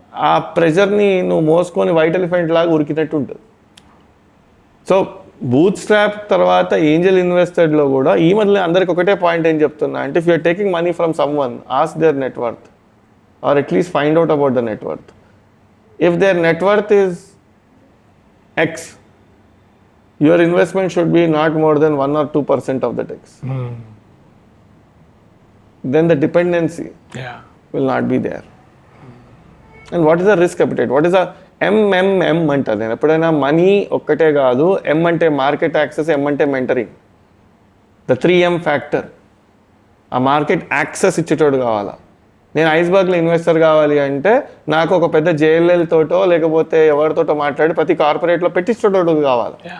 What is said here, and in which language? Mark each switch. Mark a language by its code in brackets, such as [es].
[te] ఆ ప్రెషర్ని నువ్వు మోసుకొని వైట్ ఎలిఫెంట్ లాగా ఉరికినట్టు ఉంటుంది. సో బూట్ స్ట్రాప్ తర్వాత ఏంజల్ ఇన్వెస్టెడ్లో కూడా ఈ మధ్య అందరికి ఒకటే పాయింట్ ఏం చెప్తున్నా అంటే, [en] If you're taking money from someone, ask their net worth or at least find out about the net worth. If their net worth is X, your investment should be not more than 1 or 2% of that X. Then the dependency will not be there. And what is the risk appetite? What is the [te] ఎంఎంఎం అంటారు. నేను ఎప్పుడైనా money ఒక్కటే కాదు, ఎం అంటే market access, ఎం అంటే mentoring, the 3M factor. ఆ market access ఇచ్చేటోడు కావాలా. నేను ఐస్బర్గ్లో ఇన్వెస్టర్ కావాలి అంటే నాకు ఒక పెద్ద JLL తోటో లేకపోతే ఎవరితోటో మాట్లాడి ప్రతి కార్పొరేట్లో పెట్టించేటోడు కావాలి.